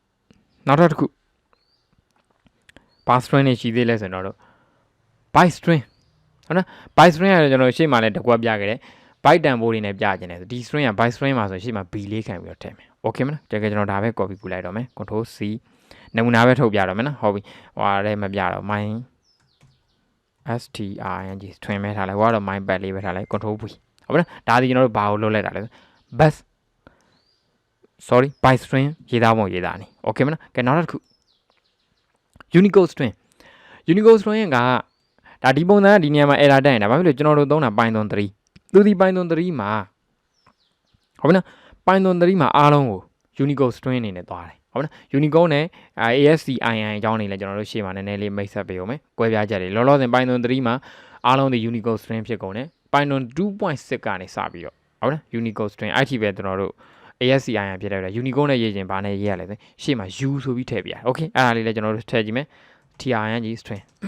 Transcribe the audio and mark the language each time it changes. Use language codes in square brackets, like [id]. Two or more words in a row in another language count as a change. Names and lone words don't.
[my] ဘာ string တွေရှိသေးလဲဆိုတော့ [en] byte string [my] ဟုတ်နော် [en] byte string [my] ကကျွန်တော်ရှေ့မှာလည်းတကွက်ပြခဲ့တယ် byte တန်ဖိုးတွေနဲ့ပြခြင်းတယ်ဆိုဒီ string က [en] byte string [my] မှာဆိုရှေ့မှာ b လေးခံပြီးတော့ထည့်မယ် okay မလားတကယ်ကျွန်တော်ဒါပဲ copy ကူလိုက်တော့မယ် [en] control c [my] နမူနာပဲထုတ်ပြတော့မယ်နော်ဟုတ်ပြီဟိုလည်းမပြတော့ my [en] string string [my] ပဲထားလိုက်ဟိုကတော့ [en] my bad [my] လေးပဲထားလိုက် [en] control v [my] ဟုတ်ပြီနော်ဒါဒီကျွန်တော်တို့ဘာကိုလုပ်လိုက်တာလဲ [en] bus byte string [my] ရေးသားပုံရေးသားနေ okay မလားကဲနောက်တစ်ခု [en] Unicode string [my] ကဒါဒီပုံစံကဒီနေရာ မှာ error တက်နေတာဘာဖြစ်လို့ကျွန်တော်တို့သုံးတာ Python 3သူဒီ Python 3မှာဟုတ်ပြီနော် Python 3မှာအားလုံးကို [en] Unicode string [my] အနေနဲ့သွားတယ်ဟုတ်ပြီနော် Unicode နဲ့ ASCII အကြောင်းနေလဲကျွန်တော်တို့ရှေ့မှာနည်းနည်းလေးမိတ်ဆက်ပေးအောင်မယ်ကွဲပြားချက်တွေလောလောဆယ် Python 3မှာအားလုံးဒီ [en] Unicode string [my] ဖြစ်ကုန်တယ် Python 2.6 ကနေစပြီးတော့ဟုတ်ပြီနော် [en] Unicode string IT [my] ပဲကျွန်တော်တို့ ASCII ဖြစ်တယ် Unicode နဲ့ရေးခြင်းဘာနဲ့ရေးရလဲဆိုရှေ့မှာ U ဆိုပြီးထည့်ပြရတယ် okay အဲ့ဒါလေးလည်းကျွန်တော်တို့ထည့်ကြည့်မယ် [en] TRNG string